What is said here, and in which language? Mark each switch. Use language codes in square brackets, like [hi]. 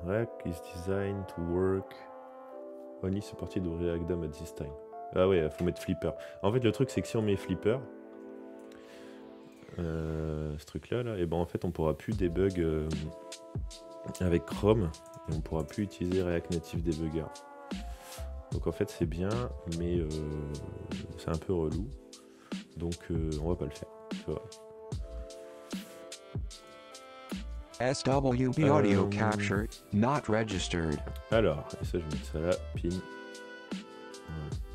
[en] React is designed to work only supported with React DOM at this time. [fr] Ah ouais, faut mettre Flipper. En fait, le truc, c'est que si on met Flipper, ce truc-là, et ben en fait, on pourra plus debug avec Chrome et on pourra plus utiliser React Native Debugger. Donc en fait, c'est bien, mais c'est un peu relou. Donc on va pas le faire. Tu vois. SWB audio captured, not registered. Alors, et ça je mets ça là, pin. Ouais.